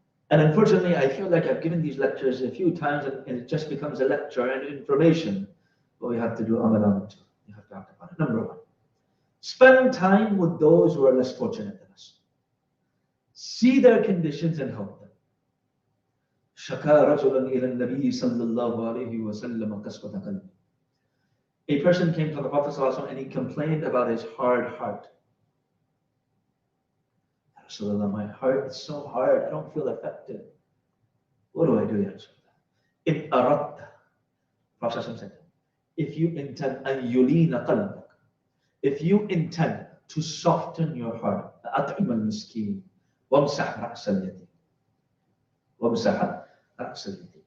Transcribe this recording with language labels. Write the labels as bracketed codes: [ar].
[en] And unfortunately, I feel like I've given these lectures a few times and it just becomes a lecture and information. But we have to do amalan too. We have to act upon it. Number one, spend time with those who are less fortunate than us. See their conditions and help them. [ar] شكا رجلا إلى النبي صلى الله عليه وسلم قسوة قلبه. [en] A person came to the Prophet ﷺ and he complained about his hard heart. Rasulullah, my heart is so hard, I don't feel affected. What do I do, Ya Rasulullah? In aradta, Prophet ﷺ said, if you intend [ar] أن يلين قلبك, [en] if you intend to soften your heart, [ar] أطعم المسكين وامسح رأس اليتيم [en] وامسح رأس اليتيم.